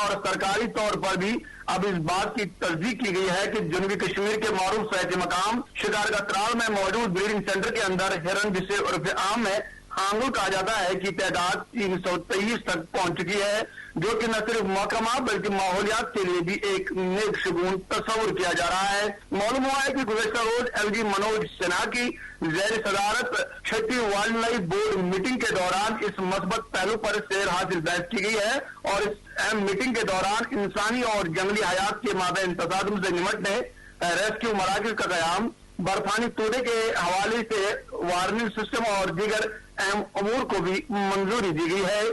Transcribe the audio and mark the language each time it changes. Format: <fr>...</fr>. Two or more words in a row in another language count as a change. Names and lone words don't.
<ur>اور سرکاری طور پر بھی اب اس بات کی تصدیق کی گئی ہے کہ جنوبی کشمیر کے معروف سیاحتی مقام شکار کا ترال میں موجود</ur> <en>breeding centre</en> <ur>کے اندر ہرن، جسے عرف عام میں ہانگل کہا جاتا ہے، کی تعداد 323 تک پہنچ چکی ہے، جو کہ نہ صرف محکمہ بلکہ ماحولیات کے لیے بھی ایک نیک شگون تصور کیا جا رہا ہے. معلوم ہوا ہے کہ گزشتہ روز LG منوج سنہا کی زیر صدارت چھٹی</ur> <en>wild life board meeting</en> <ur>کے دوران اس مثبت پہلو پر سیر حاصل بحث کی گئی ہے. اور اس اہم میٹنگ کے دوران انسانی اور جنگلی حیات کے مابین تصادم سے نمٹنے ریسکیو مراکز کا قیام، برفانی تودے کے حوالے سے</ur> <en>warning system</en> <ur>اور دیگر اہم امور کو بھی منظوری دی گئی ہے.</ur>